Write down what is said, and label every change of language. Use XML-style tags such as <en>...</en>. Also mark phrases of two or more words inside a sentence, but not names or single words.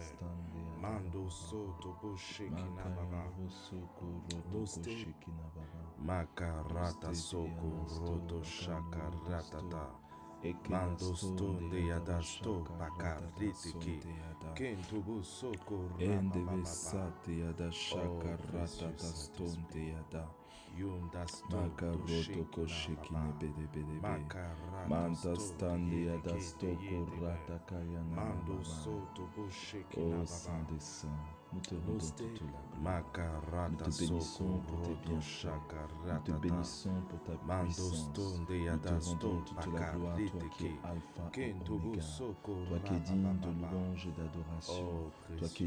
<fr>Mando soto bo shekina baba. Doste makarata soko roto shakaratata. Mando stonde yadasto pakarite ki. Kentubu soko rapapapapa. yada shakaratata stonde yada. Makaroto koshekine bede bede be. Manta stande yada stoko rata kaya na Mando baba. soto bosheki Oh na Saint baba. des Saints, nous te rendons toute la gloire. Nous Makarata te soko bénissons pour tes roto bienfaits. Nous te shakaratata. bénissons pour ta Mando puissance. stone de Nous te yadasto rendons toute la gloire, toi pakarite qui es ki. Alpha et Kentubu Oméga. soko Toi qui es digne de rapapapapa. louange et d'adoration. Oh Toi qui es</fr>